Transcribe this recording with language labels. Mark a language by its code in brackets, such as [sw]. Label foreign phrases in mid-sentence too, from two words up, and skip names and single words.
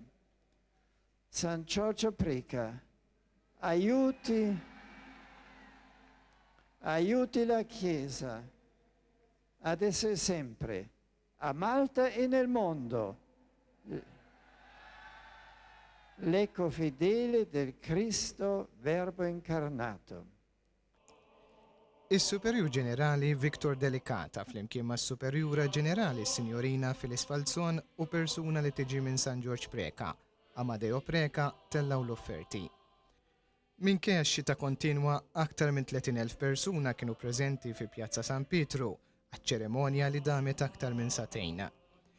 [it] San Giorgio Preka, aiuti la Chiesa ad essere sempre a Malta e nel mondo l'eco fedele del Cristo Verbo incarnato. [mt] Is-Superju Ġenerali Viktor Delikata flimkien mas Superjura Ġenerali Signorina Filis Falzon u persuna li tiġi minn San George Preka, Amadeo Preka, tellaw l-offerti. Minkejja x-xita kontinwa, aktar minn 30,000 persuna kienu preżenti fi Pjazza San Pietru, għaċ-ċerimonja li damet aktar minn satejn.